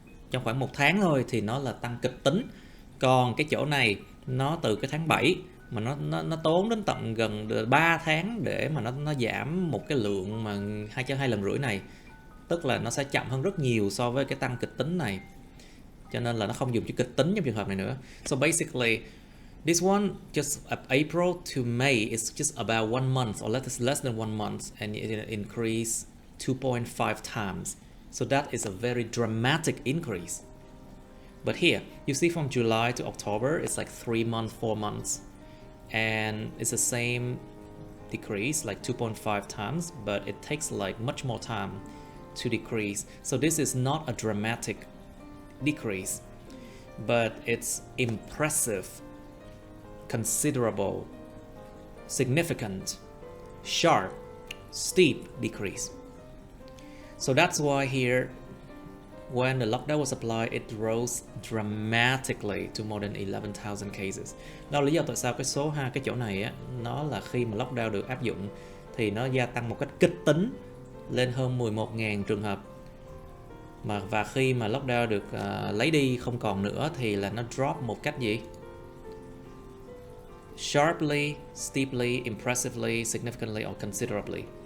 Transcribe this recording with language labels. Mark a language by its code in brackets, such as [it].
[vi] Trong khoảng 1 tháng thôi thì nó là tăng kịch tính. Còn cái chỗ này nó từ cái tháng 7 mà nó tốn đến tận gần 3 tháng để mà nó giảm một cái lượng mà 2,5 lần này. Tức là nó sẽ chậm hơn rất nhiều so với cái tăng kịch tính này. Cho nên là nó không dùng chữ kịch tính trong trường hợp này nữa. [en] So basically, this one, just April to May, is just about 1 month, or less than 1 month, and it increased 2.5 times. So that is a very dramatic increase. But here, you see from July to October, it's like 3 months, 4 months. and it's the same decrease, like 2.5 times, but it takes like much more time to decrease. So this is not a dramatic decrease, but it's impressive, considerable, significant, sharp, steep decrease. So that's why here, when the lockdown was applied, it rose dramatically to more than 11,000 cases. [vi] Đó là lý do tại sao cái chỗ này á, nó là khi mà lockdown được áp dụng thì nó gia tăng một cách kịch tính lên hơn 11.000 trường hợp. Và khi mà lockdown được lấy đi không còn nữa thì là nó drop một cách gì? [en] Sharply, steeply, impressively, significantly, or considerably.